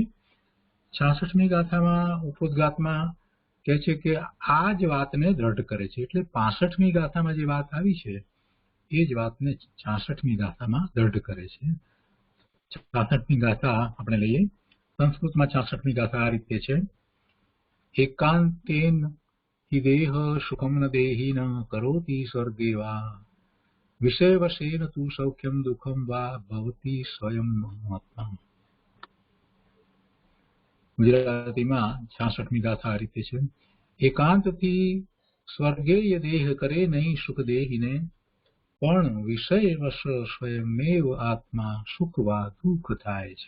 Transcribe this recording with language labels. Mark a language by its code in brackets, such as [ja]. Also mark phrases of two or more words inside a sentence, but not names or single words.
[gu] 66મી ગાથામાં ઉપોદ્ઘાતમાં કહે છે કે આ જ વાતને દ્રઢ કરે છે, એટલે 65મી ગાથામાં જે વાત આવી છે એ જ વાતને 66મી ગાથામાં દ્રઢ કરે છે। 66મી ગાથા આપણે લઈએ। સંસ્કૃતમાં 66મી ગાથા આ રીતે છે। [sa] એકાંતેન हि देह सुखम न देहि न करोति स्वर्गे वा विषय वशेन तु सौख्यम दुखम वा भवति स्वयं आत्मा। [gu] गुजरातीમાં 66મી ગાથા આ રીતે છે। એકાંતથી સ્વર્ગેય દેહ કરે નહીં સુખ દેહીને, પણ વિષય વશ સ્વયમેવ આત્મા સુખ વા દુઃખ થાય છે।